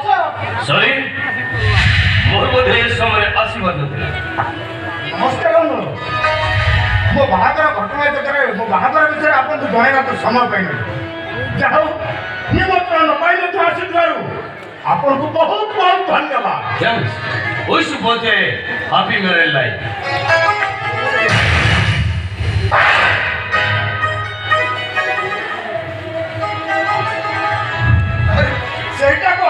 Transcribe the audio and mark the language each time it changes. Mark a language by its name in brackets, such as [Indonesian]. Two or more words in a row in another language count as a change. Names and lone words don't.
[Odia] ସରି, ମୋର ବୋଧେ ଏ ସମୟରେ ଆସିବାର ନଥିଲା। ନମସ୍କାର। ମୋ ବାହାଘର ଘଟଣା ଜାଗାରେ ମୋ ବାହାଘର ବିଷୟରେ ଆପଣଙ୍କୁ ଜଣାଇବାକୁ ସମୟ ପାଇନାହିଁ। ଯାହା ହଉ, ନିମନ୍ତ୍ରଣ ନ ପାଇ ମଧ୍ୟ ଆସିଥିବାରୁ ଆପଣଙ୍କୁ ବହୁତ ବହୁତ ଧନ୍ୟବାଦ। [English] Thanks. Wish you both a happy married life. [Odia] ସେଇଟା କଣ?